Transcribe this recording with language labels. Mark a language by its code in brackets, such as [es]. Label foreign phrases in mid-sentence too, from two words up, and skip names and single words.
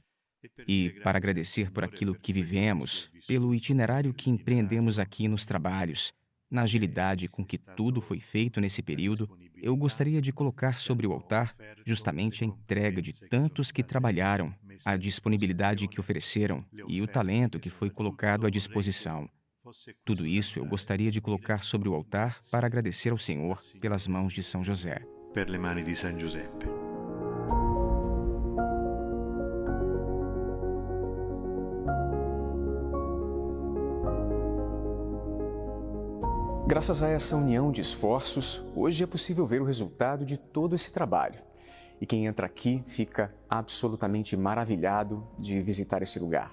[pt] E para agradecer por aquilo que vivemos, pelo itinerário que empreendemos aqui nos trabalhos, na agilidade com que tudo foi feito nesse período, eu gostaria de colocar sobre o altar justamente a entrega de tantos que trabalharam, a disponibilidade que ofereceram e o talento que foi colocado à disposição. Tudo isso eu gostaria de colocar sobre o altar para agradecer ao Senhor pelas mãos de São José. [it] Per le mani di San Giuseppe. [pt] Graças a essa união de esforços, hoje é possível ver o resultado de todo esse trabalho. E quem entra aqui fica absolutamente maravilhado de visitar esse lugar.